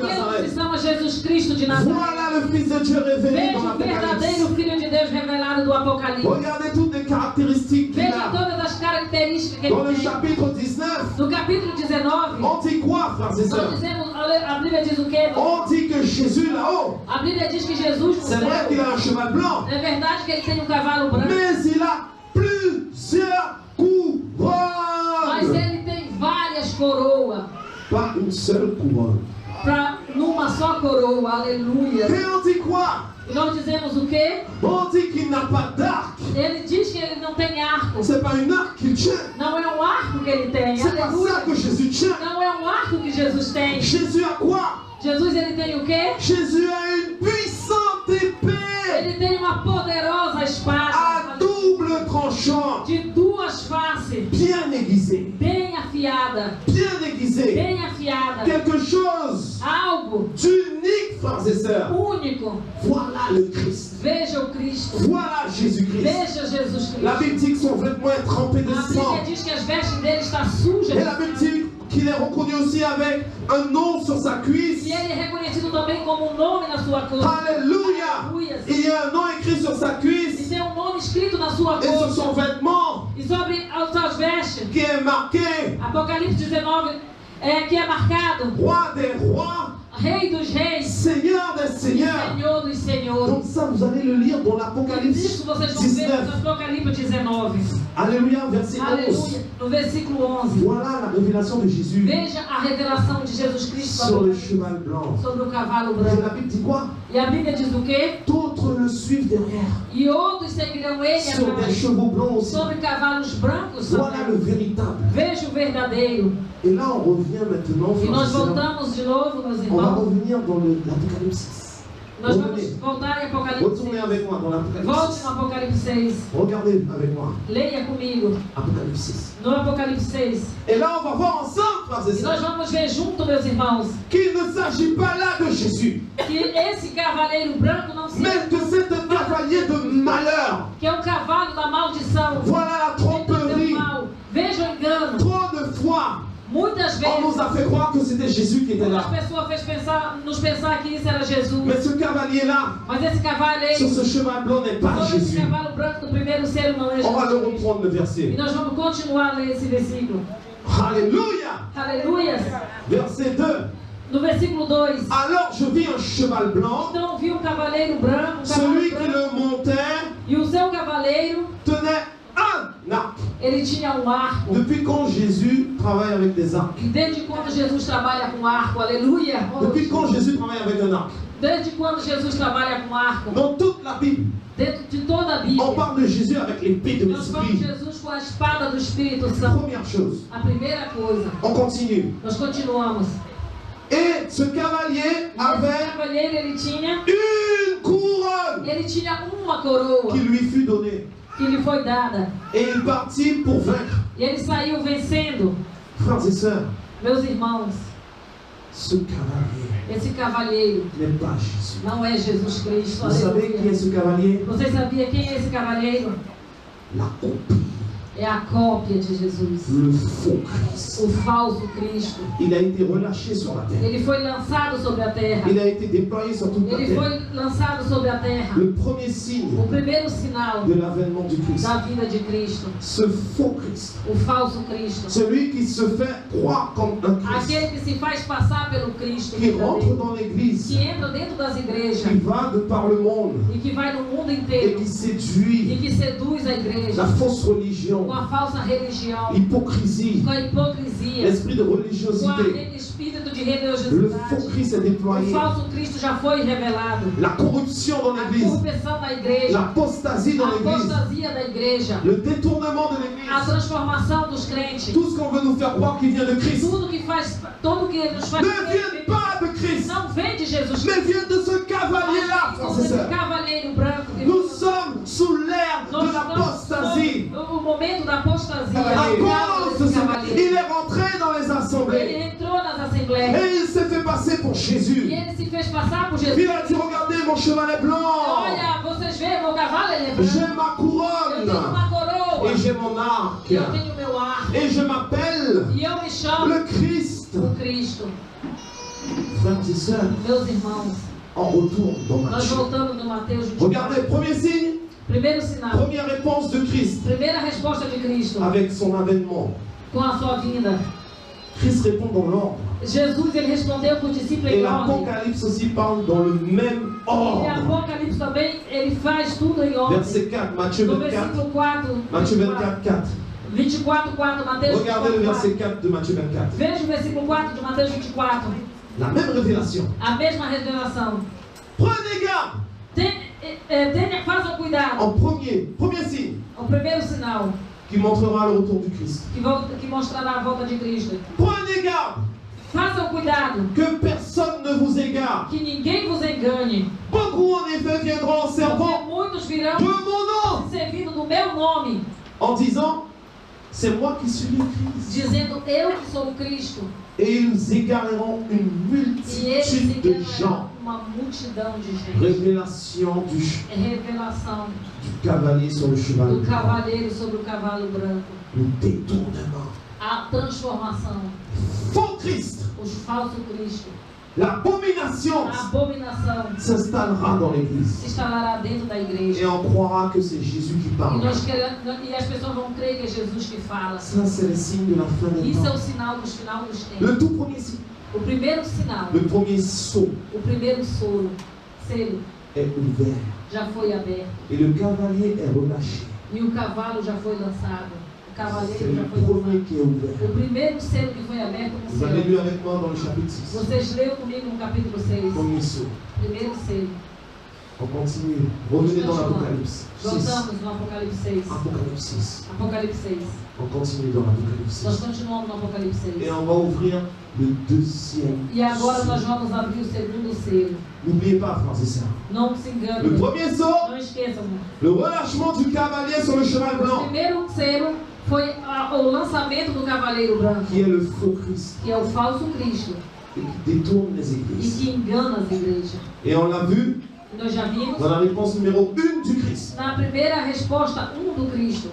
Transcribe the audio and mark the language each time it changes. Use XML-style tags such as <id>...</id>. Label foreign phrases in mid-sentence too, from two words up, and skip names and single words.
<pt>Aquele que se Nazareth. chama Jesus Cristo de Nazaré.</pt> <fr>Voilà le Fils de Dieu révélé</fr> <pt>Veja</pt> <fr>dans</fr> <pt>o</pt> <fr>l'Apocalypse.</fr> <pt>verdadeiro Filho de Deus revelado do Apocalipse.</pt> <fr>Regardez toutes les caractéristiques qu'il</fr> <pt>Veja</pt> <fr>a.</fr> <pt>todas as características que ele</pt> <fr>Dans le</fr> <pt>tem.</pt> <fr>chapitre 19,</fr> <pt>No capítulo 19,</pt> <fr>on dit quoi, frères et</fr> <pt>nós</pt> <fr>sœurs?</fr> <pt>dizemos, a Bíblia diz o quê?</pt> <fr>On dit que Jésus là-haut,</fr> <pt>A Bíblia diz que Jesus no</pt> <fr>c'est vrai qu'il</fr> <pt>céu,</pt> <fr>a un cheval blanc,</fr> <pt>é verdade que ele tem um cavalo branco,</pt> <fr>mais il a plusieurs</fr> <pt>mas</pt> <fr>couronnes.</fr> <pt>ele tem várias coroas.</pt> <fr>Pas une seule couronne.</fr> <pt>Numa só coroa, aleluia.</pt> <fr>Et on dit quoi?</fr> <pt>E nós dizemos o quê?</pt> <fr>On dit qu'il n'a pas d'arc.</fr> <pt>Ele diz que ele não tem arco.</pt> <fr>C'est pas une arc qu'il tient.</fr> <pt>Não é um arco que ele tem,</pt> <fr>C'est pas</fr> <pt>aleluia.</pt> <fr>ça que Jésus tient.</fr> <pt>Não é um arco que Jesus tem.</pt> <fr>Jésus a quoi?</fr> <pt>Jesus, ele tem o quê?</pt> <fr>Jésus a une puissante épée</fr> <pt>Ele tem uma poderosa</pt> <fr>à</fr> <pt>espada</pt> <fr>double tranchant,</fr> <pt>de duas faces,</pt> <fr>bien aiguisée,</fr> <pt>bem afiada,</pt> <fr>bien aiguisée.</fr> <pt>bem afiada.</pt> <fr>Quelque chose</fr> <pt>Algo</pt> <fr>d'unique, frères et sœurs.</fr> <pt>único.</pt> <fr>Voilà le Christ.</fr> <pt>Veja o Cristo.</pt> <fr>Voilà Jésus-Christ.</fr> <pt>Veja Jesus</pt> <fr>La</fr> <pt>Cristo.</pt> <fr>Bible dit que son vêtement est trempé de</fr> <pt>A</pt> <fr>sang.</fr> <pt>Bíblia diz que as vestes dele estão sujas.</pt> <fr>Et la Bible dit qu'il est reconnu aussi avec un nom sur sa cuisse.</fr> <pt>E ele é reconhecido também como um nome na sua cruz.</pt> <fr>Alléluia.</fr> <pt>Aleluia.</pt> <fr>Il y a un nom écrit sur sa</fr> <pt>E</pt> <fr>cuisse</fr> <pt>tem um nome escrito na sua</pt> <fr>et sur son</fr> <pt>coxa.</pt> <fr>vêtement</fr> <pt>E sobre as suas vestes,</pt> <fr>qui est marqué</fr> <pt>Apocalipse 19, que é marcado</pt> <fr>Roi des rois,</fr> <pt>Rei dos Reis,</pt> <fr>Seigneur des seigneurs.</fr> <pt>Senhor dos Senhores.</pt> <fr>Donc ça, vous allez le lire dans l'Apocalypse</fr> <pt>Isso vocês vão ver</pt> <fr>19.</fr> <pt>no Apocalipse 19.</pt> <fr>Alléluia, verset 11.</fr> <pt>Aleluia. No versículo 11.</pt> <fr>Voilà la révélation de Jésus</fr> <pt>Veja a revelação de Jesus Cristo</pt> <fr>sur le cheval blanc.</fr> <pt>sobre o cavalo</pt> <fr>Et</fr> <pt>branco.</pt> <fr>la Bible dit quoi?</fr> <pt>E a Bíblia diz o quê?</pt> <fr>D'autres le suivent derrière.</fr> <pt>E outros seguirão ele</pt> <fr>Sur des</fr> <pt>atrás,</pt> <fr>chevaux blancs aussi.</fr> <pt>sobre cavalos brancos.</pt> <fr>Voilà le véritable.</fr> <pt>Veja o verdadeiro.</pt> <fr>Et là, on revient maintenant,</fr> <pt>E</pt> <fr>frères et</fr> <pt>nós</pt> <fr>sœurs.</fr> <pt>voltamos de novo, meus</pt> <fr>On va</fr> <pt>irmãos.</pt> <fr>revenir dans l'Apocalypse 6.</fr> <pt>Nós vamos</pt> <fr>Revenez.</fr> <pt>voltar em Apocalipse</pt> <fr>Retournez 6. avec moi dans l'Apocalypse</fr> <pt>Volte</pt> <fr>6.</fr> <pt>no Apocalipse 6.</pt> <fr>Regardez avec moi.</fr> <pt>Leia comigo.</pt> <fr>Apocalypse 6.</fr> <pt>No Apocalipse 6.</pt> <fr>Et là, on va voir ensemble, frères et</fr> <pt>E nós</pt> <fr>sœurs,</fr> <pt>vamos ver junto, meus irmãos,</pt> <fr>qu'il ne s'agit pas là de Jésus,</fr> <pt>que esse cavaleiro branco não se</pt> <fr>mais que c'est un cavalier de malheur.</fr> <pt>que é um cavalo da maldição.</pt> <fr>Voilà la</fr> <pt>Do</pt> <fr>tromperie.</fr> <pt>mal. Veja o engano.</pt> <fr>Trop de fois,</fr> <pt>Muitas</pt> <fr>on nous</fr> <pt>vezes</pt> <fr>a fait croire que c'était Jésus qui était</fr> <pt>as</pt> <fr>là.</fr> <pt>pessoas nos pensar que isso era Jesus.</pt> <fr>Mais ce cavalier-là,</fr> <pt>Mas esse</pt> <fr>sur</fr> <pt>cavaleiro,</pt> <fr>ce chemin blanc, n'est pas</fr> <pt>sobre esse</pt> <fr>Jésus.</fr> <pt>cavalo branco do primeiro selo não é</pt> <fr>On va le</fr> <pt>Jesus.</pt> <fr>reprendre le</fr> <pt>E</pt> <fr>verset.</fr> <pt>nós vamos continuar a ler esse versículo.</pt> <fr>Alléluia.</fr> <pt>Aleluia.</pt> <fr>Verset 2.</fr> <pt>No versículo 2.</pt> <fr>Alors je vis un cheval blanc.</fr> <pt>Então vi um cavaleiro branco,</pt> <fr>Celui qui</fr> <pt>branco,</pt> <fr>le montait</fr> <pt>e o seu cavaleiro,</pt> <fr>tenait un arc.</fr> <pt>ele tinha um arco.</pt> <fr>Depuis quand Jésus travaille avec des arcs?</fr> <pt>E desde quando Jesus trabalha com arco? Aleluia.</pt> <fr>Depuis quand Jésus travaille avec un arc?</fr> <pt>Desde quando Jesus trabalha com arco?</pt> <fr>Dans toute la Bible,</fr> <pt>Dentro de toda a</pt> <fr>on</fr> <pt>Bíblia.</pt> <fr>parle de Jésus avec l'épée de</fr> <pt>Nós falamos de</pt> <fr>l'esprit.</fr> <pt>Jesus com a espada do Espírito Santo.</pt> <fr>Première chose,</fr> <pt>A primeira coisa.</pt> <fr>on continue.</fr> <pt>Nós continuamos.</pt> <fr>Et ce cavalier</fr> <pt>Esse</pt> <fr>avait</fr> <pt>cavaleiro, ele tinha uma coroa</pt> <fr>qui lui fut donnée.</fr> <pt>que lhe foi dada.</pt> <fr>Et il partit pour vaincre.</fr> <pt>E ele saiu vencendo.</pt> <fr>Frères et sœurs,</fr> <pt>Meus irmãos,</pt> <fr>ce cavalier</fr> <pt>esse cavalheiro</pt> <fr>n'est pas Jésus.</fr> <pt>não é Jesus Cristo.</pt> <fr>Vous savez qui est ce cavalier?</fr> <pt>Você sabia quem é esse cavalheiro?</pt> <fr>La copie,</fr> <pt>É a cópia de Jesus.</pt> <fr>le faux Christ.</fr> <pt>O falso Cristo.</pt> <fr>Il a été relâché sur la terre.</fr> <pt>Ele foi lançado sobre a terra.</pt> <fr>Il a été déployé sur toute la</fr> <pt>Ele</pt> <fr>terre.</fr> <pt>foi lançado sobre a terra.</pt> <fr>Le premier signe</fr> <pt>O primeiro sinal</pt> <fr>de l'avènement du Christ.</fr> <pt>da vida de Cristo.</pt> <fr>Ce faux Christ.</fr> <pt>O falso Cristo.</pt> <fr>Celui qui se fait croire comme un Christ.</fr> <pt>Aquele que se faz passar pelo Cristo.</pt> <fr>Qui rentre</fr> <pt>verdadeiro,</pt> <fr>dans l'église.</fr> <pt>que entra dentro das igrejas.</pt> <fr>Qui va de par le monde.</fr> <pt>E que vai no mundo</pt> <fr>Et</fr> <pt>inteiro.</pt> <fr>qui</fr> <pt>E</pt> <fr>séduit</fr> <pt>que seduz a igreja.</pt> <fr>la fausse religion.</fr> <pt>Com a falsa religião.</pt> <fr>L'hypocrisie.</fr> <pt>Com a hipocrisia.</pt> <fr>L'esprit de</fr> <pt>Com</pt> <fr>religiosité.</fr> <pt>aquele espírito de</pt> <fr>Le faux</fr> <pt>religiosidade.</pt> <fr>Christ est</fr> <pt>O</pt> <fr>déployé.</fr> <pt>falso Cristo já foi revelado.</pt> <fr>La corruption dans</fr> <pt>A</pt> <fr>l'église.</fr> <pt>corrupção da igreja.</pt> <fr>L'apostasie</fr> <pt>A</pt> <fr>dans l'église.</fr> <pt>apostasia da igreja.</pt> <fr>Le détournement de</fr> <pt>A</pt> <fr>l'église.</fr> <pt>transformação dos crentes.</pt> <fr>Tout ce qu'on veut nous faire croire qui vient de Christ</fr> <pt>Tudo que nos faz</pt> <fr>ne vient pas de Christ,</fr> <pt>não vem de Jesus</pt> <fr>mais</fr> <pt>Cristo.</pt> <fr>vient de ce cavalier-là, frères et</fr> <pt>Esse</pt> <fr>sœurs.</fr> <pt>cavaleiro branco.</pt> <fr>Nous sommes sous l'ère</fr> <pt>Nós</pt> <fr>de l'apostasie.</fr> <pt>o momento da apostasia.</pt> <fr>À cause de</fr> <pt>Desse</pt> <fr>ce</fr> <pt>cavaleiro.</pt> <fr>il est rentré dans les</fr> <pt>Ele</pt> <fr>assemblées</fr> <pt>entrou nas assembleias.</pt> <fr>et il s'est fait passer pour</fr> <pt>E</pt> <fr>Jésus.</fr> <pt>ele se fez passar por Jesus.</pt> <fr>Il a dit, regardez, mon cheval est blanc,</fr> <pt>Olha, vocês veem, meu cavalo ele é</pt> <fr>j'ai</fr> <pt>branco.</pt> <fr>ma</fr> <pt>Eu tenho</pt> <fr>couronne</fr> <pt>uma coroa.</pt> <fr>et j'ai mon arc</fr> <pt>E eu tenho meu arco.</pt> <fr>et je m'appelle</fr> <pt>E eu me chamo</pt> <fr>le Christ.</fr> <pt>o Cristo.</pt> <fr>Frères et sœurs,</fr> <pt>Meus irmãos,</pt> <fr>on retourne dans</fr> <pt>nós</pt> <fr>Matthieu.</fr> <pt>voltamos no Mateus 24.</pt> <fr>Regardez, premier signe,</fr> <pt>Primeiro sinal.</pt> <fr>Première réponse de Christ</fr> <pt>Primeira resposta de Cristo</pt> <fr>avec son avènement.</fr> <pt>com a sua vinda.</pt> <fr>Christ répond dans l'ordre.</fr> <pt>Jesus, ele respondeu para o discípulo</pt> <fr>Et</fr> <pt>em ordem.</pt> <fr>l'Apocalypse aussi parle dans le même</fr> <pt>E</pt> <fr>ordre.</fr> <pt>Apocalipse também, ele faz tudo em ordem.</pt> <fr>Verset 4, Matthieu</fr> <pt>No</pt> <fr>24.</fr> <pt>versículo 4,</pt> <fr>Matthieu 24, 4.</fr> <pt>24, 4, Mateus</pt> <fr>Regardez le</fr> <pt>24,</pt> <fr>verset 4 de Matthieu 24.</fr> <pt>Veja o versículo 4 de Mateus 24.</pt> <fr>La même révélation.</fr> <pt>A mesma revelação.</pt> <fr>Prenez garde</fr> <pt>Façam cuidado.</pt> <fr>en premier signe</fr> <pt>O primeiro sinal</pt> <fr>qui montrera le retour du Christ.</fr> <pt>que mostrará a volta de Cristo.</pt> <fr>Prenez garde</fr> <pt>Façam cuidado.</pt> <fr>que personne ne vous égare.</fr> <pt>Que ninguém vos engane.</pt> <fr>Beaucoup en effet viendront en</fr> <pt>Porque</pt> <fr>servant</fr> <pt>muitos virão</pt> <fr>de mon nom</fr> <pt>servindo do meu nome,</pt> <fr>en disant c'est moi qui suis le Christ.</fr> <pt>dizendo eu que sou o Cristo.</pt> <fr>Et ils égareront une</fr> <pt>E eles</pt> <fr>multitude de</fr> <pt>enganarão</pt> <fr>gens.</fr> <pt>uma multidão de gente.</pt> <fr>Révélation</fr> <pt>Revelação</pt> <fr>du cavalier sur le cheval</fr> <pt>do</pt> <fr>blanc.</fr> <pt>cavaleiro sobre o cavalo branco.</pt> <fr>Le détournement.</fr> <pt>A transformação.</pt> <fr>Faux Christ.</fr> <pt>Os falsos Cristo.</pt> <fr>L'abomination</fr> <pt>A abominação</pt> <fr>s'installera dans l'église.</fr> <pt>se instalará dentro da</pt> <fr>Et</fr> <pt>igreja.</pt> <fr>on croira que c'est Jésus qui</fr> <pt>E,</pt> <fr>parle.</fr> <pt>e as pessoas vão crer que é Jesus que fala.</pt> <fr>Ça, c'est le signe de la fin des</fr> <pt>Isso é o</pt> <fr>temps.</fr> <pt>sinal dos final dos tempos.</pt> <fr>Le tout premier signe,</fr> <pt>O primeiro sinal,</pt> <fr>le premier sceau</fr> <pt>o primeiro selo</pt> <fr>est ouvert.</fr> <pt>já foi aberto.</pt> <fr>Et le cavalier est relâché.</fr> <pt>E o cavalo já foi lançado. O</pt> <fr>C'est</fr> <pt>cavaleiro já</pt> <fr>le</fr> <pt>foi</pt> <fr>premier</fr> <pt>lançado.</pt> <fr>qui est ouvert.</fr> <pt>O primeiro selo que foi aberto no</pt> <fr>Vous avez</fr> <pt>céu.</pt> <fr>lu avec moi dans le chapitre 6.</fr> <pt>Vocês leram comigo no capítulo 6.</pt> <fr>Premier sceau.</fr> <pt>Primeiro selo.</pt> <fr>On continue. Revenez dans l'Apocalypse 6.</fr> <pt>Voltamos no Apocalipse 6.</pt> <fr>Apocalypse 6.</fr> <pt>Apocalipse 6.</pt> <fr>On continue dans l'Apocalypse</fr> <pt>Nós</pt> <fr>6.</fr> <pt>continuamos no Apocalipse 6.</pt> <fr>Et on va ouvrir le deuxième</fr> <pt>E agora nós</pt> <fr>sceau.</fr> <pt>vamos abrir o segundo selo.</pt> <fr>N'oubliez pas, frères et sœurs.</fr> <pt>Não se</pt> <fr>Le</fr> <pt>engane.</pt> <fr>premier sceau,</fr> <pt>Não esqueçam.</pt> <fr>le relâchement du cavalier sur le cheval</fr> <pt>O</pt> <fr>blanc,</fr> <pt>primeiro selo foi o lançamento do cavaleiro branco,</pt> <fr>qui est le faux Christ</fr> <pt>que é o falso Cristo</pt> <fr>et qui détourne les</fr> <pt>e</pt> <fr>églises.</fr> <pt>que engana as igrejas.</pt> <fr>Et on l'a vu</fr> <pt>Nós já vimos</pt> <fr>dans la réponse numéro 1 du Christ.</fr> <pt>na primeira resposta 1 do Cristo.</pt>